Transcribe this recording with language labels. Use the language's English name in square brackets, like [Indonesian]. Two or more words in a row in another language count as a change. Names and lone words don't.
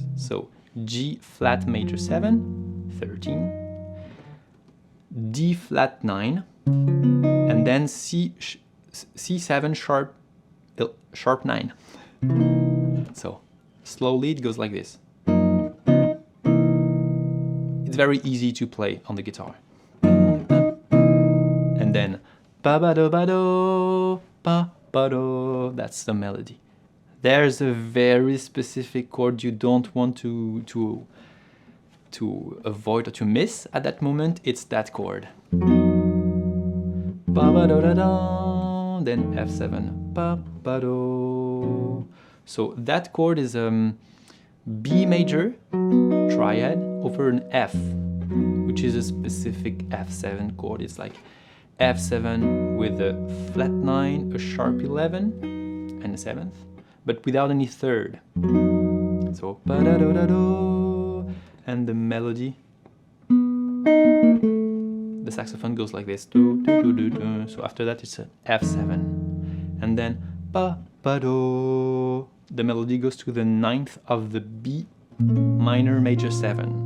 [English] So G flat major 7, 13, D flat 9, and then C7 sharp 9. So slowly it goes like this. very easy to play on the guitar. And then ba-ba-do-ba-do, ba-ba-do, that's the melody. There's a very specific chord you don't want to avoid or to miss at that moment. It's that chord. Ba-ba-do-da-da, then F7, ba-ba-do. So that chord is B major triad over an F, which is a specific F7 chord. It's like F7 with a flat 9, a sharp 11, and a 7th, but without any third. So ba-da-do-da-do, and the melody, the saxophone goes like this. So after that it's an F7, and then ba-ba-do. The melody goes to the 9th of the B minor major 7.